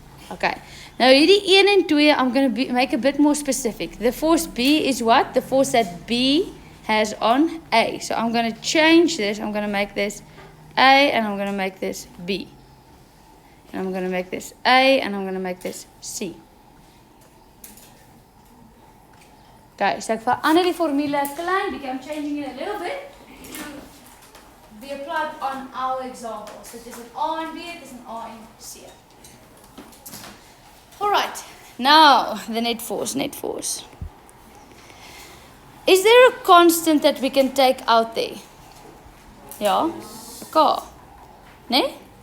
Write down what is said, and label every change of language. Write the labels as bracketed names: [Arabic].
[English] Okay. Now [Afrikaans] hierdie 1 en 2, [English] I'm going to make a bit more specific. The force B is what? The force that B has on A. So I'm going to change this. I'm going to make this A and I'm going to make this B. And I'm going to make this A and I'm going to make this C. [Afrikaans] Okay, so ek verander die formule 'n klein bietjie. [English] I'm changing it a little bit to be applied on our example. So this is A and B, this is A and C. Alright, now the net force. Is there a constant that we can take out there? [Afrikaans] Ja, 'n K. Nee?